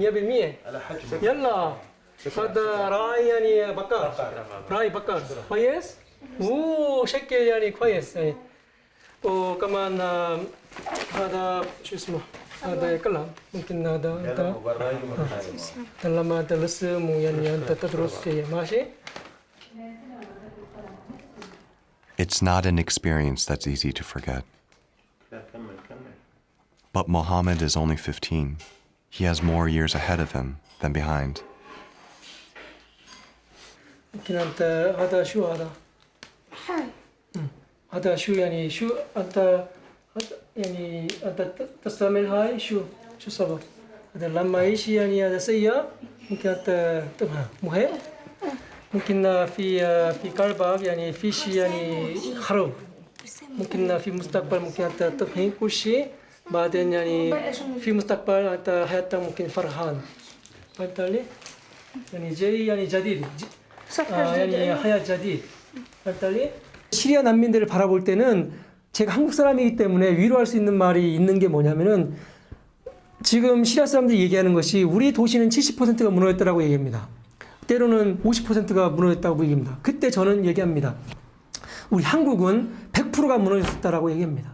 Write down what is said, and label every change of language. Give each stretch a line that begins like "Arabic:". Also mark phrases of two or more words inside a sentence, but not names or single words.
Arabic: يلا هذا راي يعني بكر راي بكر كويس. شكل يعني كويس يعني. وكمان هذا شو اسمه هذا كلام ممكن هذا أنت لما ترسم ويعني أنت تدرس فيه. ماشي.
English: It's not an experience that's easy to forget. But Mohammed is only 15. He has more years ahead of him than behind.
Arabic: ممكن أنت هذا شو هذا؟ هذا شو يعني شو أنت يعني أنت تستعمل هاي شو سبب؟ هذا لما يجي يعني هذا سيء ممكن أنت تفهم مهم. ممكن في قلبك يعني في شيء يعني خرب. ممكن في مستقبل ممكن أنت تفهم كل شيء بعدين يعني في مستقبل أنت حياتك ممكن فرحان. فهمت علي؟ يعني جاي يعني جديد. يعني حياة جديد. فهمت علي?
Korean: 시리아 난민들을 바라볼 때는 제가 한국 사람이기 때문에 위로할 수 있는 말이 있는 게 뭐냐면은 지금 시리아 사람들이 얘기하는 것이 우리 도시는 70%가 무너졌다고 얘기합니다. 때로는 50%가 무너졌다고 얘기합니다. 그때 저는 얘기합니다. 우리 한국은 100%가 무너졌다라고 얘기합니다.